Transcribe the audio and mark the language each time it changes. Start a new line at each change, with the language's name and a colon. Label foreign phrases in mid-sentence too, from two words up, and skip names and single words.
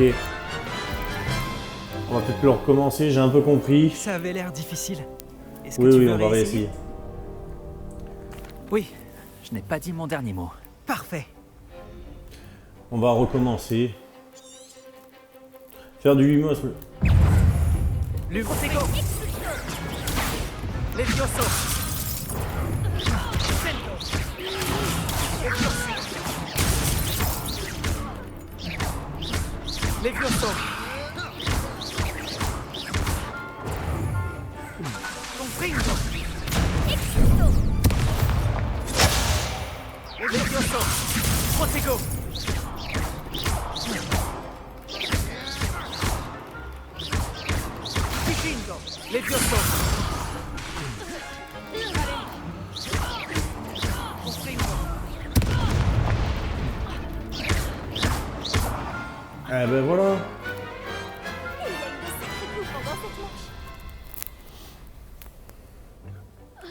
French: On va peut-être le recommencer, j'ai un peu compris. Ça avait l'air difficile. Est-ce que Oui, tu oui, veux on va réessayer? réessayer. Oui, Je n'ai pas dit mon dernier mot. parfait. On va recommencer. Faire du Lumos. Lumosego. Levioso. Sendo. Levioso. Levioso. Confringo. Levioso. Protego. Vichingo. Levioso. Eh ben voilà. Il y a eu de sacrés coups pendant cette manche.